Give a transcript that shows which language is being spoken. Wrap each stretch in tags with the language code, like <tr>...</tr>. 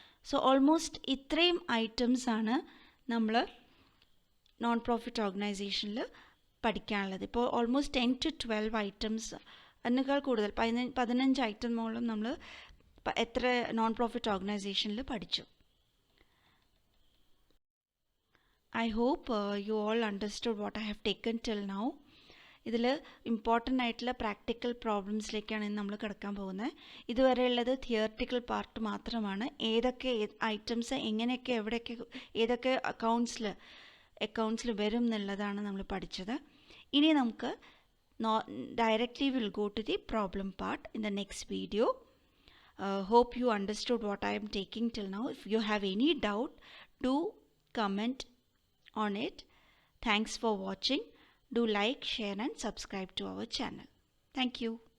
<ml>So almost ഇത്രയും ഐറ്റംസാണ് നമ്മൾ നോൺ പ്രോഫിറ്റ് ഓർഗനൈസേഷനിൽ പഠിക്കാനുള്ളത്. ഇപ്പോൾ ഓൾമോസ്റ്റ് 10 to 12 ഐറ്റംസ്, അതിനേക്കാൾ കൂടുതൽ 15 ഐറ്റമോളം നമ്മൾ എത്ര നോൺ പ്രോഫിറ്റ് ഓർഗനൈസേഷനിൽ പഠിച്ചു.</ml> <en>I hope you all understood what I have taken till now.</en> <ml>ഇതിൽ ഇമ്പോർട്ടൻ്റ് ആയിട്ടുള്ള പ്രാക്ടിക്കൽ പ്രോബ്ലംസിലേക്കാണ് ഇന്ന് നമ്മൾ കിടക്കാൻ പോകുന്നത്. ഇതുവരെയുള്ളത് തിയററ്റിക്കൽ പാർട്ട് മാത്രമാണ്. ഏതൊക്കെ ഐറ്റംസ് എങ്ങനെയൊക്കെ എവിടെയൊക്കെ ഏതൊക്കെ അക്കൗണ്ട്സിൽ വരും എന്നുള്ളതാണ് നമ്മൾ പഠിച്ചത്. ഇനി നമുക്ക്</ml> <en>directly we'll go to the problem part in the next video. Hope you understood what I am taking till now. If you have any doubt, do comment on it. Thanks for watching. Do like, share and subscribe to our channel. Thank you.</en>